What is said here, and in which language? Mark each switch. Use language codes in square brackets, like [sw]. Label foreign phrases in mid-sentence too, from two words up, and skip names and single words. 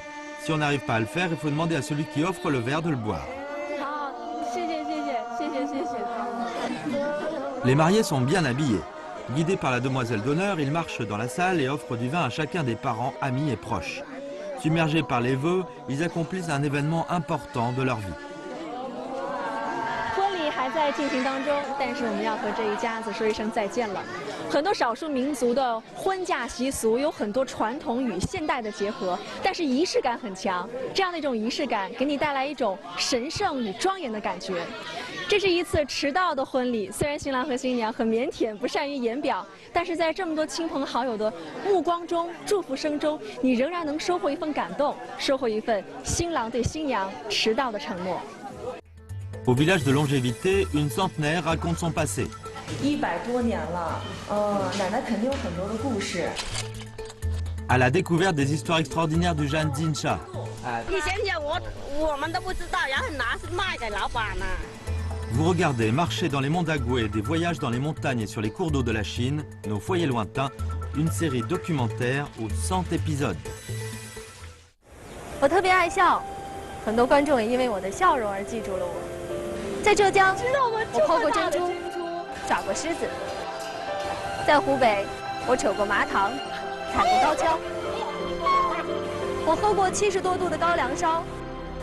[fr] Si on n'arrive pas à le faire, il faut demander à celui qui offre le verre de le boire. Les mariés sont bien habillés. Guidés par la demoiselle d'honneur, ils marchent dans la salle et offrent du vin à chacun des parents, amis et proches. Submergés par les vœux, ils accomplissent un événement important de leur vie. [zh] 婚礼还在进行当中，但是我们要和这一家子说一声再见了。很多少数民族的婚嫁习俗有很多传统与现代的结合，但是仪式感很强。这样的一种仪式感，给你带来一种神圣与庄严的感觉。这是一次迟到的婚礼，虽然新郎和新娘很腼腆，不善于言表，但是在这么多亲朋好友的目光中、祝福声中，你仍然能收获一份感动，收获一份新郎对新娘迟到的承诺。 [fr] Au village de longévité, une centenaire raconte son passé. [zh] 100 多年了，奶奶肯定有很多的故事。 [fr] À la découverte des histoires extraordinaires du Jan Dinsha. [zh] 以前我们都不知道，然后拿是卖给老板呢。 [fr] Vous regardez marcher dans les monts d'Agoué, des voyages dans les montagnes et sur les cours d'eau de la Chine, nos foyers lointains, une série documentaire aux 100 épisodes. [zh] 我特别爱笑，很多观众也因为我的笑容而记住了我。在浙江，我抛过珍珠，耍过狮子；在湖北，我扯过麻糖，踩过高跷；我喝过70多度的高粱烧，